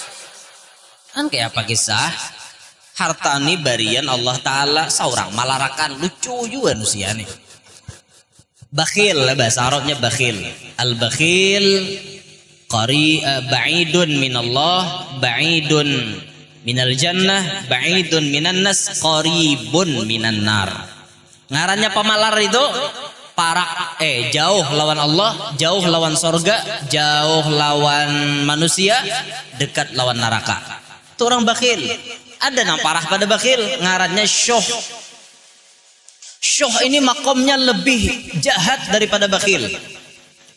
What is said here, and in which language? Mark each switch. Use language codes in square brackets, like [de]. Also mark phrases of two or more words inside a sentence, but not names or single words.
[bjn] Kan kayak apa kisah? Harta ini barian Allah Ta'ala, seorang malarakan, lucu juga manusia nih. Bakhil, bahasa Arabnya bakhil. [ar] البخيل بعيد من الله, بعيد من الجنة، بعيد من الناس، قريب من النار. [bjn] Ngarannya pemalar itu jauh lawan Allah, jauh lawan sorga, jauh lawan manusia, dekat lawan neraka. Itu orang bakhil. Ada yang parah pada bakhil, ngarannya syuh. Syuh ini makomnya lebih jahat daripada bakhil.